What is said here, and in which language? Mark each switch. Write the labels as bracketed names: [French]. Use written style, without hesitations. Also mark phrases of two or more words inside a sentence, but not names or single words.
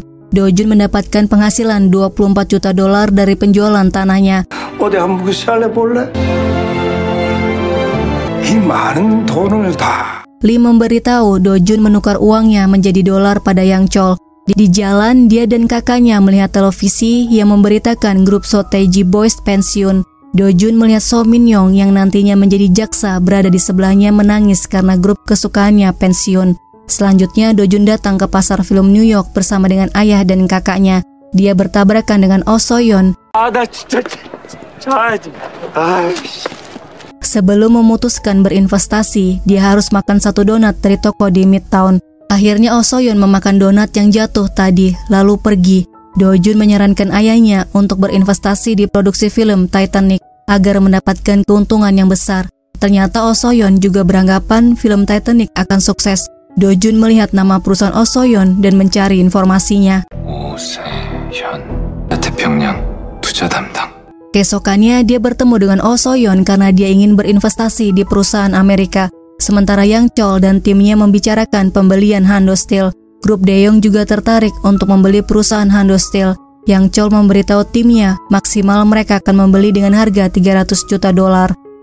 [Indonesian] Do-jun mendapatkan penghasilan $24 juta dari penjualan tanahnya. Lee memberitahu Do-jun menukar uangnya menjadi dolar pada Yang Chol. Di jalan, dia dan kakaknya melihat televisi yang memberitakan grup So Tae-ji Boys pensiun. Do-jun melihat So Min-young yang nantinya menjadi jaksa berada di sebelahnya menangis karena grup kesukaannya pensiun. Selanjutnya, Do-jun datang ke pasar film New York bersama dengan ayah dan kakaknya. Dia bertabrakan dengan Oh So-yeon. Sebelum memutuskan berinvestasi, dia harus makan satu donat dari toko di Midtown. Akhirnya Oh So-yeon memakan donat yang jatuh tadi, lalu pergi. Do-jun menyarankan ayahnya untuk berinvestasi di produksi film Titanic agar mendapatkan keuntungan yang besar. Ternyata Oh So-yeon juga beranggapan film Titanic akan sukses. Do-jun melihat nama perusahaan Oh So-yeon dan mencari informasinya. [Korean] 태평양 투자 담당. [Indonesian] Keesokannya dia bertemu dengan Oh So-yeon karena dia ingin berinvestasi di perusahaan Amerika. Sementara Yang Chol dan timnya membicarakan pembelian Hando Steel. Grup Daeyoung juga tertarik untuk membeli perusahaan Hando Steel. Yang Chol memberitahu timnya maksimal mereka akan membeli dengan harga $300 juta.